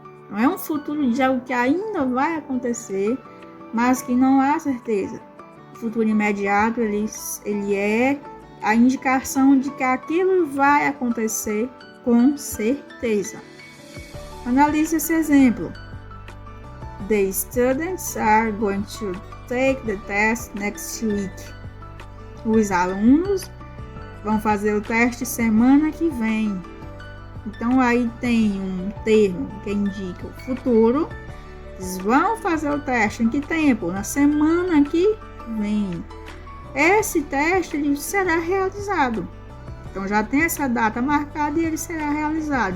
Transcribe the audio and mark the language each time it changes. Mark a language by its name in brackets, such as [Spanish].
[Portuguese] Não é um futuro de algo que ainda vai acontecer, mas que não há certeza. O futuro imediato ele é a indicação de que aquilo vai acontecer com certeza. Analise esse exemplo. [English] The students are going to take the test next week. [Portuguese] Os alunos vão fazer o teste semana que vem. Então aí tem um termo que indica o futuro. Eles vão fazer o teste em que tempo? Na semana que vem. Esse teste ele será realizado. Então já tem essa data marcada e ele será realizado.